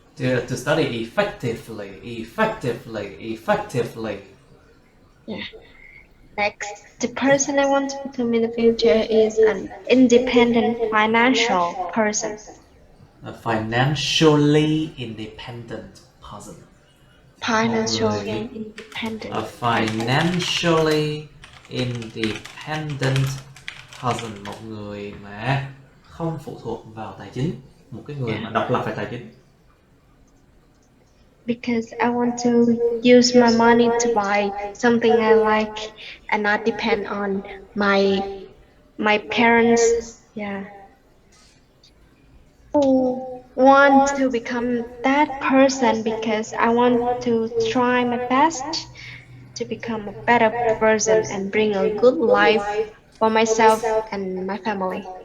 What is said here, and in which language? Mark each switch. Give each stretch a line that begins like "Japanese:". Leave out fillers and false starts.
English: To study effectively. Yeah. Next, the person I want to become in the future is an independent financial person. A financially independent person. Financially independent. A financially independent person,
Vietnamese: một người mà không phụ thuộc vào tài chính, một cái người mà độc lập về tài chính.
English: Because I want to use my money to buy something I like and not depend on my parents. Yeah. Who want to become that person because I want to try my best to become a better person and bring a good life for myself and my family.